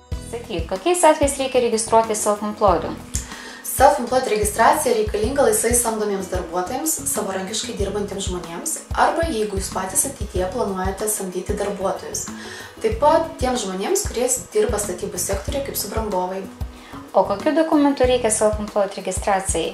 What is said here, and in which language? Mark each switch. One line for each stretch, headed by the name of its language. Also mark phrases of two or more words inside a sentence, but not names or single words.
Lithuanian: Sakyk, kokiais atvejais reikia registruoti self-employed? Self-employed registracija reikalinga laisvai samdomiems darbuotojams, savarankiškai dirbantiems žmonėms arba jeigu jūs patys ateityje planuojate samdyti darbuotojus. Taip pat tiems žmonėms, kurie dirba statybų sektoriuje kaip subrangovai. O kokių dokumentų reikia self-employed registracijai?